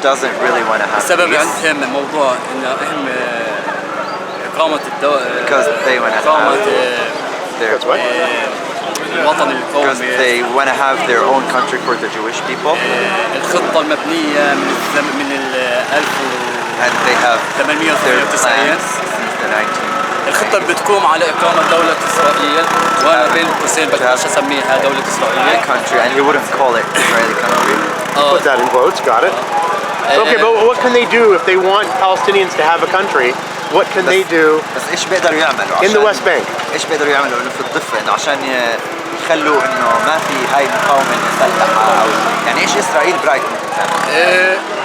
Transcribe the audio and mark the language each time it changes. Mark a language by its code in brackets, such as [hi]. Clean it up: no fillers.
[en] Doesn't really want to have [ar] السبب [en] peace. [ar] عندهم موضوع ان هم إقامة [en] Because they want to have their [ar] الوطن القومي. [en] Because they want to have their own country for the Jewish people. [ar] الخطة المبنية من 1898 الخطة بتقوم على إقامة دولة إسرائيل وأنا بين قوسين بديش أسميها دولة إسرائيل. [en] Country and he wouldn't call it Israeli country. Put that in quotes. Got it. Okay, but what can they do if they want Palestinians to have a country? What can they do? [ar] بس إيش بيقدروا يعملوا [en] in the West Bank? [ar] إيش بيقدروا يعملوا إنه في الضفة إنه عشان يخلوا إنه ما في هاي المقاومة المسلحة أو يعني إيش إسرائيل برأيك ممكن تعمل؟